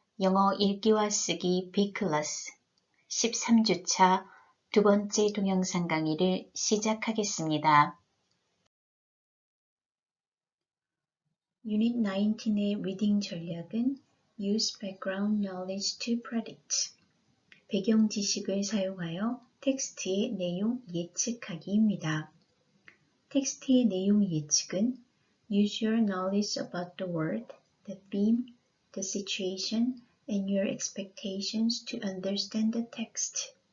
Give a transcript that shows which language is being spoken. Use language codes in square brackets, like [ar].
[ko] 영어 읽기와 쓰기 B클래스 13주차 두 번째 동영상 강의를 시작하겠습니다. Unit 19의 리딩 전략은 [en] Use background knowledge to predict. [ko] 배경 지식을 사용하여 텍스트의 내용 예측하기입니다. 텍스트의 내용 예측은 [en] Use your knowledge about the word, the theme, the situation, and your expectations to understand the text.